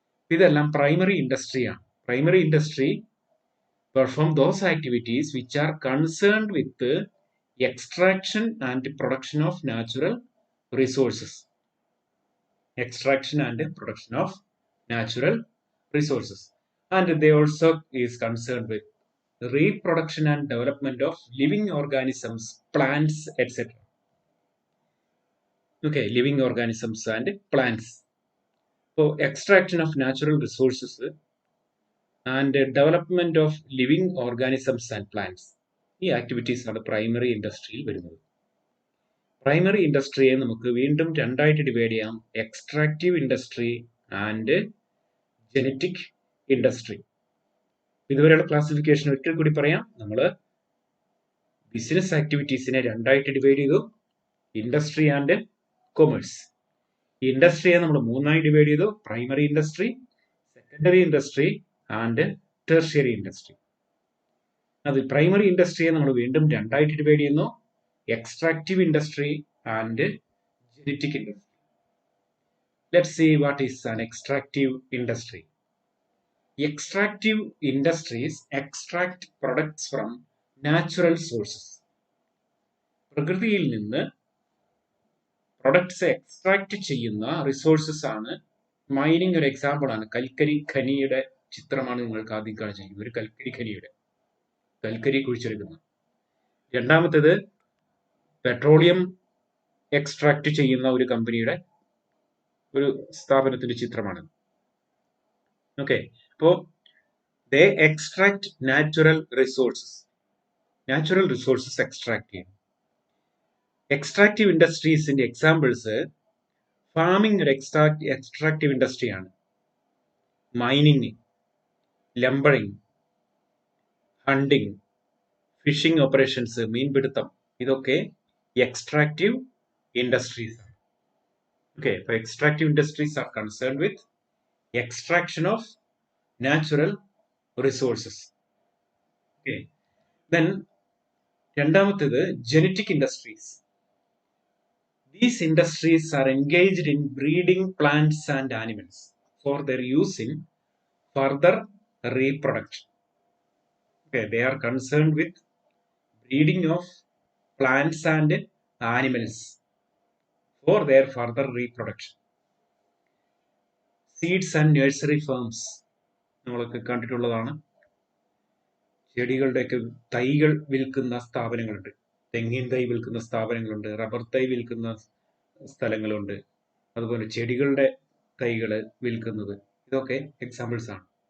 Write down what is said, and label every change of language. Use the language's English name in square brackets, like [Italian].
[Malayalam] ഇതെല്ലാം primary ഇൻഡസ്ട്രിയാണ്. [English] Primary industry perform those activities which are concerned with extraction and production of natural resources. Extraction and production of natural resources. And they also is concerned with reproduction and development of living organisms, plants, etc. Okay, living organisms and plants. So extraction of natural resources and development of living organisms and plants. [Malayalam] ഈ activities ആണ് primary ഇൻഡസ്ട്രിയിൽ വരുന്നത്. Primary ഇൻഡസ്ട്രിയെ നമുക്ക് വീണ്ടും രണ്ടായിട്ട് divide ചെയ്യാം, extractive industry and genetic industry. ഇതുവരെയുള്ള classification ഒരിക്കൽ കൂടി പറയാം. നമ്മൾ ബിസിനസ് ആക്ടിവിറ്റീസിനെ രണ്ടായിട്ട് ഡിവൈഡ് ചെയ്തു, ഇൻഡസ്ട്രി ആൻഡ് കൊമേഴ്സ്. ഇൻഡസ്ട്രിയെ നമ്മൾ 3ആയി ഡിവൈഡ് ചെയ്തു, primary industry, secondary industry and tertiary industry. അത് പ്രൈമറി ഇൻഡസ്ട്രിയെ നമ്മൾ വീണ്ടും രണ്ടായിട്ട് ഡിവൈഡ് ചെയ്യുന്നു, extractive industry and genetic industry. [English] Let's see what is an extractive industry. Extractive industries extract products from natural sources. [Malayalam] പ്രകൃതിയിൽ നിന്ന് products extract ചെയ്യുന്ന resources ആണ്. Mining ഒരു എക്സാമ്പിൾ ആണ്. കൽക്കരി ഖനിയുടെ ചിത്രമാണ് നിങ്ങൾക്ക് ആദ്യം കാണിച്ചിരിക്കുന്നത്, ഒരു കൽക്കരി ഖനിയുടെ, കൽക്കരി കുഴിച്ചെടുക്കുന്ന. രണ്ടാമത്തേത് പെട്രോളിയം എക്സ്ട്രാക്ട് ചെയ്യുന്ന ഒരു കമ്പനിയുടെ ഒരു സ്ഥാപനത്തിന്റെ ചിത്രമാണ്. [English] okay, [Malayalam] അപ്പോൾ [English] They extract natural resources. [Malayalam] Natural resources extract ചെയ്യും. എക്സ്ട്രാക്റ്റീവ് ഇൻഡസ്ട്രീസിന്റെ എക്സാമ്പിൾസ് ഫാമിംഗ് ഒരു extractive ഇൻഡസ്ട്രിയാണ്. Mining, ലംബറിങ്, hunting, phishing operations, മീൻപിടുത്തം, ഇതൊക്കെ എക്സ്ട്രാക്റ്റീവ് ഇൻഡസ്ട്രീസ് ആണ്. [English] okay, [Malayalam] അപ്പോൾ [English] Extractive industries are concerned with extraction of natural resources. Okay, then [Malayalam] രണ്ടാമത്തേത് [English] genetic industries. These industries are engaged in breeding plants and animals for their use in further reproduction. Okay, they are concerned with breeding of plants and animals for their further reproduction. [Malayalam] Seeds and nursery firms നമ്മളൊക്കെ കണ്ടിട്ടുള്ളതാണ്. ചെടികളുടെയൊക്കെ തൈകൾ വിൽക്കുന്ന സ്ഥാപനങ്ങളുണ്ട്, തെങ്ങിൻ തൈ വിൽക്കുന്ന സ്ഥാപനങ്ങളുണ്ട്, rubber തൈ വിൽക്കുന്ന സ്ഥലങ്ങളുണ്ട്, അതുപോലെ ചെടികളുടെ തൈകൾ വിൽക്കുന്നത്, ഇതൊക്കെ എക്സാമ്പിൾസ് ആണ്.